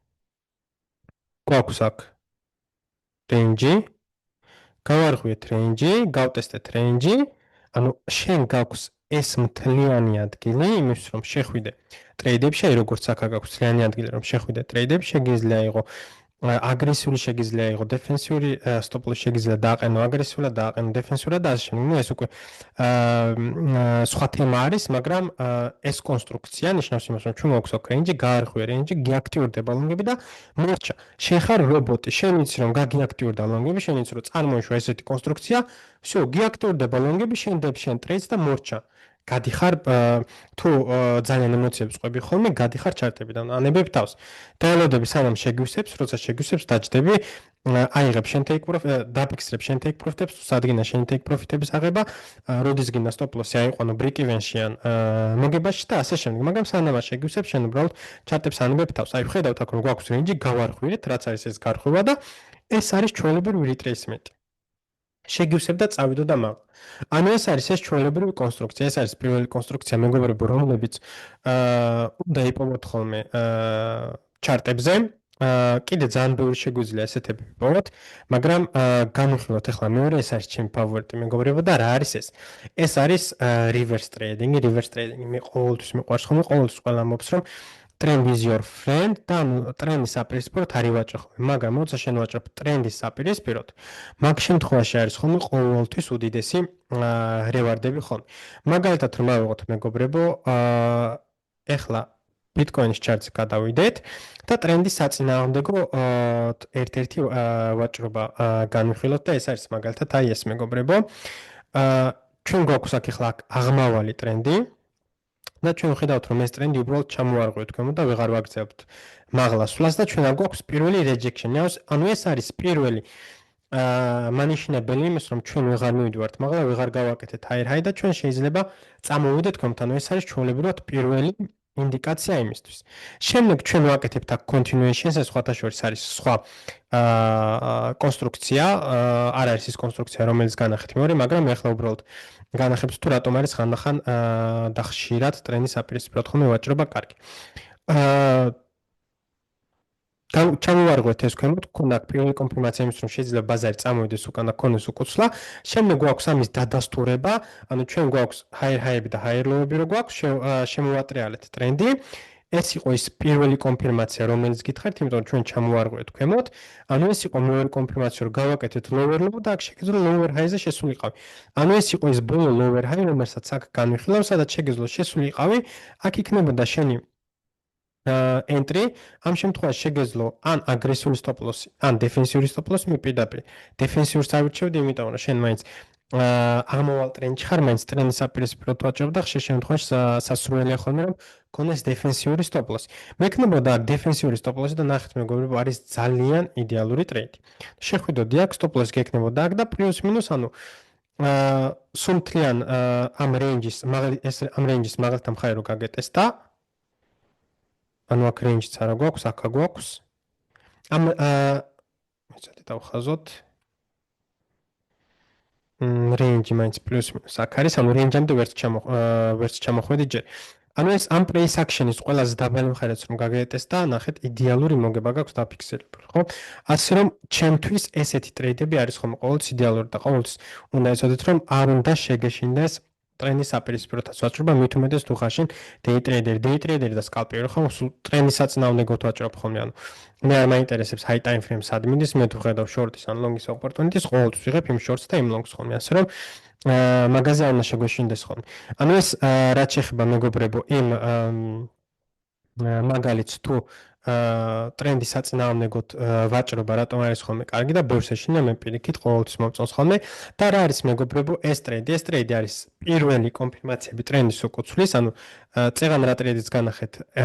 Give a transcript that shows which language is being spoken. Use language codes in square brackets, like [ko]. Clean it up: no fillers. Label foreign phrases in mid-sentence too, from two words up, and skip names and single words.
[ka] გვაქვს აქ range-ი, გავარღვიეთ range-ი, გავტესტეთ range-ი, ანუ შენ გაქვს ეს მთლიანი ადგილი, იმის რომ შეხვიდე ტრეიდებში, აი როგორც აქ გაქვს მთლიანი ადგილი, რომ შეხვიდე ტრეიდებში, შეგიძლია იყო აგრესიული, შეგიძლია იყო დეფენსიური, [en] stop loss [ka] შეგიძლია დააყენო აგრესიულად, დააყენო დეფენსურად და ასე შემდეგ. ნუ ეს უკვე სხვა თემა არის, მაგრამ ეს კონსტრუქცია ნიშნავს იმას, რომ ჩვენ გვაქვს აქ range-ი, გაარღვია range-ი, გიაქტიურდება ლონგები და მორჩა. შენ ხარ რობოტი, შენ იცი რომ გაგიაქტიურდა ლონგები, შენ იცი რომ წარმოიშვა ესეთი კონსტრუქცია, всё, გიაქტიურდება ლონგები, შენ დებ შენ ტრეიდს და მორჩა. გადიხარ თუ ძალიან ემოციებს ყვები ხოლმე, გადიხარ ჩარტებიდან, ანებებ თავს. დაელოდები სანამ შეგვისებს, როცა შეგვისებს დაჯდები, აიღებ შენ [en] take profit, [ka] დაფიქსრებ შენ [en] take profit- [ka] ებს, სადგინა შენ [en] take profit- [ka] ების აღება, როდის გინდა [en] stop loss- [ka] ი აიყვანო [en] break even- [ka] ში ან მოგებაში და ასე შემდეგ. მაგრამ სანამ შეგვისებს, შენ უბრალოდ ჩარტებს ანებებ თავს. აი ვხედავთ აქ რომ გვაქვს range-ი, გავარღვიეთ, რაც არის ეს გარღვევა და ეს არის ჩვეულებრივი retracement. შეგივსებ და წავიდო და მაღლა. ანუ ეს არის ეს ჩვეულებრივი კონსტრუქცია, ეს არის პირველი კონსტრუქცია მეგობრებო, რომლებიც უნდა იპოვოთ ხოლმე ჩარტებზე. კიდე ძალიან ბევრი შეგვიძლია ესეთები ვიპოვოთ, მაგრამ განვიხილოთ ახლა მეორე, ეს არის ჩემი ფავორიტი მეგობრებო და რა არის ეს? ეს არის [en] reverse trading, reverse trading [ka] მე ყოველთვის მიყვარს ხოლმე, ყოველთვის ყველა მომს რომ [en] trend is your friend [ka] და ტრენდის საპირისპიროდ არ ივაჭრო ხოლმე, მაგრამ როცა შენ ვაჭრობ ტრენდის საპირისპიროდ, მაგ შემთხვევაში არის ხოლმე ყოველთვის უდიდესი რევარდები ხოლმე. მაგალითად რომ ავიღოთ მეგობრებო, ეხლა ბიტკოინის ჩარტზე გადავიდეთ და ტრენდის საწინააღმდეგო ერთ-ერთი ვაჭრობა განვიხილოთ და ეს არის მაგალითად აი ეს მეგობრებო. ჩვენ გვაქვს აქ ეხლა აღმავალი ტრენდი და ჩვენ ვხედავთ რომ ეს ტრენდი უბრალოდ ჩამოვარღვევთ ქვემოთ და ვეღარ ვაგრძელებთ მაღლა სვლას და ჩვენ არ გვაქვს პირველი rejection-ი. ანუ ეს არის პირველი მანიშნებელი იმის რომ ჩვენ ვეღარ მივიდივართ მაღლა, ვეღარ გავაკეთეთ [en] higher high [ka] და ჩვენ შეიძლება წამოვიდეთ ქვემოთ. ანუ ეს არის ჩვეულებრივად პირველი ინდიკაცია იმისთვის. შემდეგ ჩვენ ვაკეთებთ აქ continuation-ს, ეს სხვათა შორის არის სხვა კონსტრუქცია, არ არის ის კონსტრუქცია რომელიც განახეთ მეორე, მაგრამ ახლა უბრალოდ განახებს თუ რატომ არის ხანდახან და ხშირად ტრენდის საპირისპიროდ ხოლმე ვაჭრობა კარგი. ჩამოვარღვეთ ეს ქვემოთ, გქონდა პირველი კონფირმაცია იმის რომ შეიძლება ბაზარი წამოვიდეს უკან და გქონდეს უკუცვლა. შემდეგ გვაქვს ამის დადასტურება, ანუ ჩვენ გვაქვს [en] higher high- [ka] ები და [en] higher low- [ka] ები რო გვაქვს, შემოვატრიალეთ ტრენდი. ეს იყო ის პირველი კონფირმაცია, რომელიც გითხარით, იმიტომ რომ ჩვენ ჩამოვარღვეთ ქვემოთ. ანუ ეს იყო მეორე კონფირმაცია, რომ გავაკეთეთ [en] lower low [ka] და აქ შეგიძლია [en] lower high- [ka] ზე შესულიყავი. ანუ ეს იყო ის ბოლო [en] lower high, [ka] რომელსაც აქ განვიხილავ, სადაც შეგიძლია შესულიყავი. აქ იქნებოდა შენი entry, ამ შემთხვევაში შეგეძლო ან აგრესიული [en] stop loss- [ka] ი, ან დეფენსიური [en] stop loss- [ka] ი მიპირდაპირ. დეფენსიურს ავირჩევდი, იმიტომ რომ შენ მაინც აღმავალ ტრენდში ხარ, მაინც ტრენდის საპირისპიროდ ვაჭრობ და ხშირ შემთხვევაში სასურველია ხოლმე რომ გქონდეს დეფენსიური [en] stop loss. [ka] მექნებოდა აქ დეფენსიური [en] stop loss- [ka] ი და ნახეთ მეგობრებო, არის ძალიან იდეალური ტრეიდი. შეხვიდოდი აქ [en] stop loss [ka] გექნებოდა აქ და პლუს მინუს, ანუ სუმთლიან ამ range-ის მაღალთა მხარე რო გაგეტესტა, ანუ აქ range-იც არა გვაქვს, აქ გვაქვს. ამ მეცადე დავხაზოთ. range მაინც პლუს მინუს აქ არის, ანუ range-ამდე ვერც ჩამოხვედი ჯერ. ანუ ეს ამ [en] price action- [ka] ის ყველაზე დაბალი მხარეც რომ გაგეტეს და ნახეთ იდეალური მოგება გაქვს დაფიქსირებული, ხო? ასე რომ ჩემთვის ესეთი ტრეიდები არის ხომ ყოველთვის იდეალური და ყოველთვის უნდა ეცოდეთ რომ არ უნდა შეგეშინდეს ტრენდის აპირისპიროთა ვაჭრობა, მით უმეტეს თუ ხარ შენ [en] day trader [ka] და scalper ხო? სულ ტრენდის საწინააღმდეგოდ ვაჭრობ ხოლმე, ანუ მე არ მაინტერესებს [en] high time frame- [ka] ს ადმინის, მე თუ ხედავ short-ის ან [en] long-ის opportunity- [ka] ს, ყოველთვის ვიღებ იმ short-ს და იმ long-ს ხოლმე, ასე რომ მაგაზე არ უნდა შეგვეშინდეს ხოლმე. ანუ ეს რაც შეეხება მეგობრებო იმ მაგალითს თუ ტრენდის საწინააღმდეგოდ ვაჭრობა რატომ არის ხოლმე კარგი და ბევრს ეშინა მე პირიქით ყოველთვის მომწონს ხოლმე და რა არის მეგობრებო ეს ტრეიდი არის პირველი კონფირმაციები ტრენდის უკუცვლის ანუ წეგან რა ტრეიდიც განახეთ